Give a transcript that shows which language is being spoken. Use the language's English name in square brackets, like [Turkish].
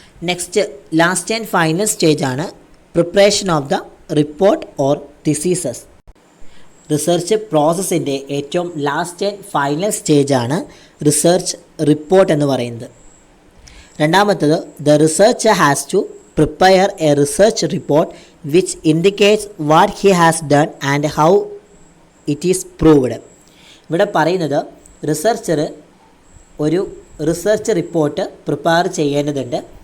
[Malayalam] Next last and final സ്റ്റേജാണ് preparation of the report or തിസീസസ്. Research പ്രോസസ്സിൻ്റെ ഏറ്റവും last and final സ്റ്റേജാണ് research report എന്ന് പറയുന്നത്. രണ്ടാമത്തത് [English] The researcher has to prepare a research report which indicates what he has done and how it is proved. [Malayalam] ഇവിടെ പറയുന്നത് researcher ഒരു research report prepare ചെയ്യേണ്ടതുണ്ട്.